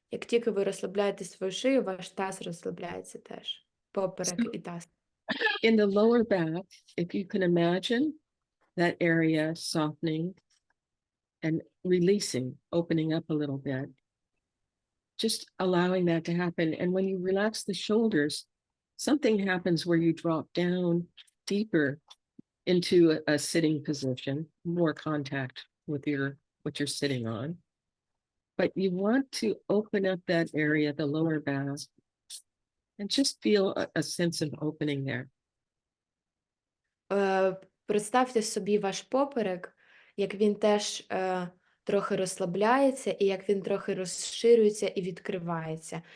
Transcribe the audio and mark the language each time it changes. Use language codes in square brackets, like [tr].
[uk] Як тільки ви розслабляєте свою шию, ваш таз розслабляється теж. Поперек і таз. [en] In the lower back, if you can imagine that area softening and releasing, opening up a little bit, just allowing that to happen. And when you relax the shoulders, something happens where you drop down deeper into a sitting position, more contact with what you're sitting on. But you want to open up that area, the lower back, and just feel a sense of opening there. [uk] Представте собі ваш поперек, як він теж трохи розслабляється і як він трохи розширюється і відкривається.